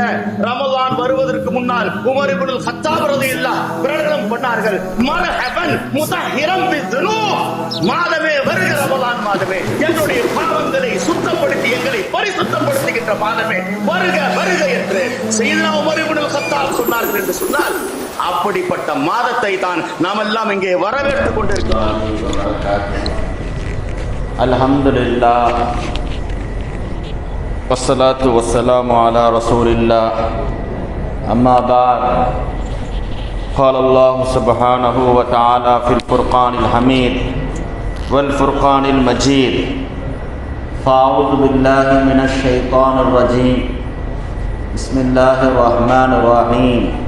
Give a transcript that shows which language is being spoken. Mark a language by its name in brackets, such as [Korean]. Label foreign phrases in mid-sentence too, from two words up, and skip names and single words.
[Tamil] ரமலான் வருவதற்கு முன்னால் உமர் இப்னுல் கத்தாப் ரலியல்லாஹு பிரகடனம் பண்ணார்கள், [Arabic] مرحبا مطهرا بالذنوب, [Tamil] மாதமே வருகிற ரமலான் மாதமே, என்னுடைய பாவங்களை சுத்தப்படுத்தி எங்களை பரிசுத்தப்படுத்துகின்ற மாதமே வருக வருக என்று சையதுனா உமர் இப்னுல் கத்தாப் சொன்னார்கள் என்று சொன்னால், அப்படிப்பட்ட மாதத்தை தான் நாம் எல்லாம் இங்கே வரவேற்றுக் கொண்டிருக்கிறோம். [Arabic] الحمد لله والصلاة والسلام على رسول الله. أما بعد. قال الله سبحانه وتعالى في الفرقان الحميد والفرقان المجيد. فأعوذ بالله من الشيطان الرجيم. بسم الله الرحمن الرحيم.